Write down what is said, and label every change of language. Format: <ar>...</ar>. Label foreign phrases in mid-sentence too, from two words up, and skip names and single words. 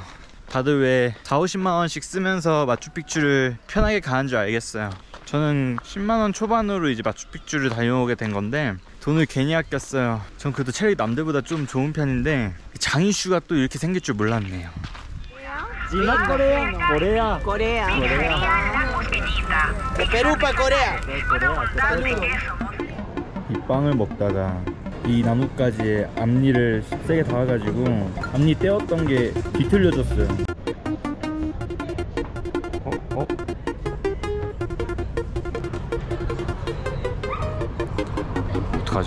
<ko>다들 왜 40~50만원씩 쓰면서 마추픽추를 편하게 가는 줄 알겠어요. 저는 10만원 초반으로 이제 마추픽추를 다녀오게 된 건데 돈을 괜히 아꼈어요. 전 그래도 체력이 남들보다 좀 좋은 편인데 장이슈가 또 이렇게 생길 줄 몰랐네요.</ko> <es>지나 코레아. Corea. De Perú para Corea.</es> <ko>이 빵을 먹다가 이 나뭇가지에 앞니를 세게 닿아가지고 앞니 떼었던 게 뒤틀려졌어요. 어떡하죠?</ko>